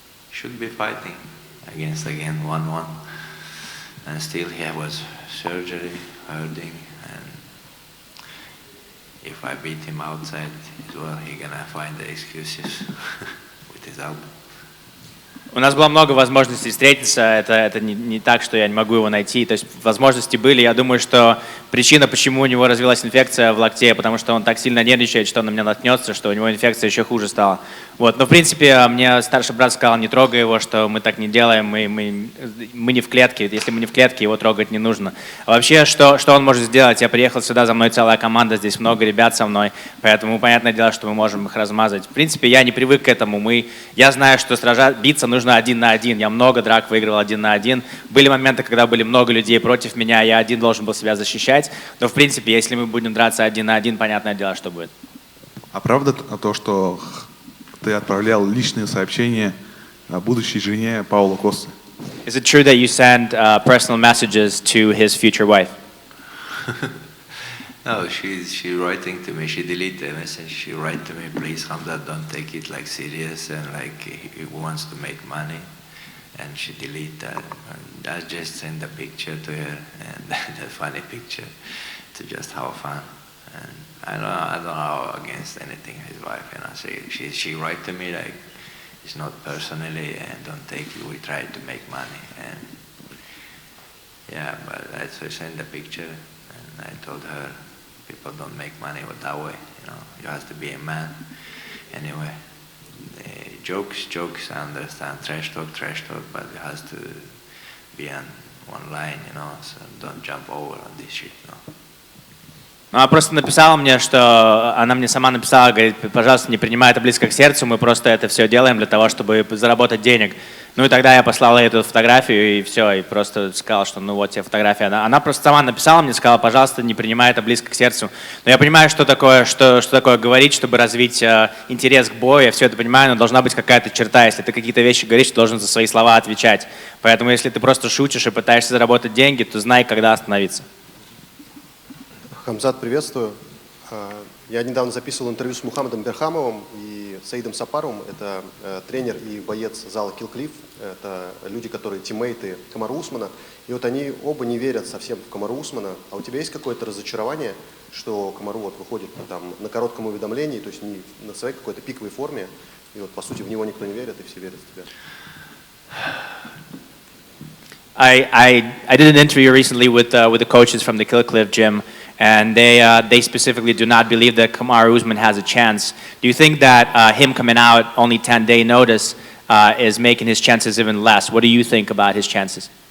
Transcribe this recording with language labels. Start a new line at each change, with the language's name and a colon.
English: Should be fighting against again 1-1, and still he was surgery, hurting, and if I beat him outside as well, he gonna find the excuses with his elbow.
Russian: У нас было много возможностей встретиться, это не так, что я не могу его найти, то есть возможности были. Я думаю, что причина, почему у него развилась инфекция в локте, потому что он так сильно нервничает, что он на меня наткнется, что у него инфекция еще хуже стала. Вот. Но в принципе мне старший брат сказал, не трогай его, что мы так не делаем, мы не в клетке, если мы не в клетке, его трогать не нужно. А вообще, что он может сделать? Я приехал сюда, за мной целая команда, здесь много ребят со мной, поэтому понятное дело, что мы можем их размазать. В принципе, я не привык к этому, я знаю, что биться нужно 1 на 1, я много драк выиграл 1 на 1. Были моменты, когда были много людей против меня, я один должен был себя защищать, но в принципе, если мы будем драться 1 на 1, понятное дело, что будет. А правда то, что ты отправлял личные сообщения будущей жене Пауло Косты?
English: Is it true that you send personal messages to his future wife? No, she's writing to me. She deleted the message. She write to me, please, Khamzat, don't take it like serious and like he wants to make money. And she delete that. And I just send a picture to her and the funny picture to just have fun. And I don't know against anything his wife. You know, she write to me like it's not personally and don't take it. We try to make money and yeah, but I send a picture and I told her. People don't make money that way, you know. You have to be a man. Anyway, jokes, I understand. Trash talk, but it has to be on one line, you know. So don't jump over on this shit, you know.
Russian: Она просто написала мне, что она мне сама написала, говорит, пожалуйста, не принимай это близко к сердцу, мы просто это все делаем для того, чтобы заработать денег. Ну и тогда я послал ей эту фотографию и все, и просто сказал, что ну вот тебе фотография. Она просто сама написала мне, сказала, пожалуйста, не принимай это близко к сердцу. Но я понимаю, что такое говорить, чтобы развить интерес к бою, я все это понимаю, но должна быть какая-то черта. Если ты какие-то вещи говоришь, ты должен за свои слова отвечать. Поэтому если ты просто шутишь и пытаешься заработать деньги, то знай, когда остановиться. Хамзат, приветствую. Я недавно записывал интервью с Мухаммадом Берхамовым и Саидом Сапаровым. Это тренер и боец зала Килл-Клифф. Это люди, которые тиммейты Камару Усмана. И вот они оба не верят совсем в Камару Усмана. А у тебя есть какое-то разочарование, что Камару вот выходит там, на коротком уведомлении, то есть не на своей какой-то пиковой форме, и вот по сути в него никто не верит, и все верят в тебя?
English: I did an interview recently with the coaches from the Kill-Cliff gym, and they specifically do not believe that Kamar Usman has a chance. Do you think that him coming out only 10-day notice is making his chances even less? What do you think about his chances?